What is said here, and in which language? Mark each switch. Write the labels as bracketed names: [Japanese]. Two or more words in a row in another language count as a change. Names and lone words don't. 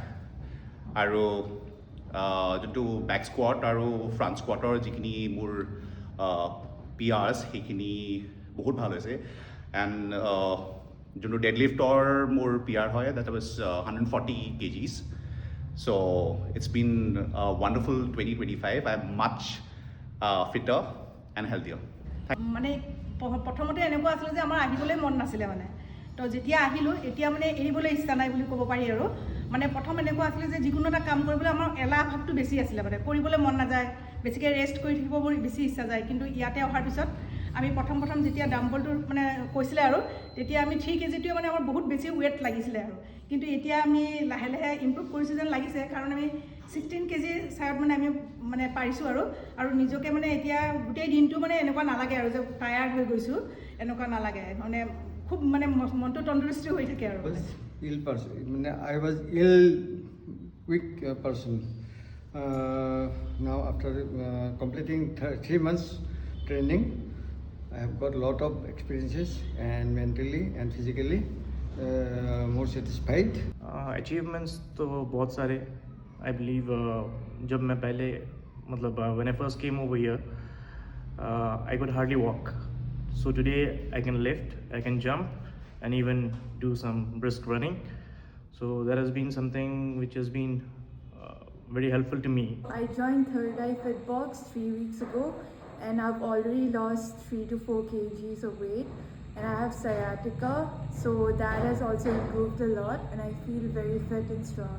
[Assamese] আৰু তো [English] back squat [Assamese] aro [English] front squat [Assamese] ৰ যিখিনি মোৰ PRs হেখিনি বহুত ভাল হৈছে. [English] And jono deadlift [Assamese] ৰ মোৰ PR হয়, [English] that was 140 kgs. So it's been a wonderful 2025. I'm much fitter and healthier. [Assamese] মানে প্ৰথমতে এনেকুৱা আছিল যে আমাৰ আহিবলৈ মন নাছিলে মানে, তো যেতিয়া আহিলোঁ এতিয়া মানে এৰিবলৈ ইচ্ছা নাই বুলি ক'ব পাৰি আৰু। মানে প্ৰথম এনেকুৱা আছিলে যে যিকোনো এটা কাম কৰিবলৈ আমাৰ এলাহ ভাৱটো বেছি আছিলে, মানে কৰিবলৈ মন নাযায়, বেছিকৈ ৰেষ্ট কৰি থাকিব বেছি ইচ্ছা যায়। কিন্তু ইয়াতে অহাৰ পিছত আমি প্ৰথম যেতিয়া ডাম্বলটো মানে কৈছিলে আৰু তেতিয়া আমি 3 কেজিটোৱে মানে আমাৰ বহুত বেছি ৱেট লাগিছিলে আৰু। কিন্তু এতিয়া আমি লাহে লাহে ইম্প্ৰুভ কৰিছোঁ যেন লাগিছে, কাৰণ আমি 16 কেজি চাইড মানে আমি মানে পাৰিছোঁ আৰু নিজকে মানে এতিয়া গোটেই দিনটো মানে এনেকুৱা নালাগে আৰু যে টায়াৰ্ড হৈ গৈছোঁ, এনেকুৱা নালাগে, মানে খুব মানে মনটো তন্দুৰুস্তি হৈ থাকে আৰু। [English] Ill person, I was ill, weak person. Now after completing 3 months training, I have got a lot of experiences, and mentally and physically more satisfied. Achievements [Hindi] तो बहुत सारे, [English] I believe [Hindi] जब मैं पहले मतलब [English] when I first came over here, I could hardly walk. So today I can lift, I can jump, and even do some brisk running. So that has been something which has been very helpful to me. I joined Third Eye Fitbox 3 weeks ago, and I've already lost 3 to 4 kgs of weight, and I have sciatica, so that has also improved a lot, and I feel very fit and strong.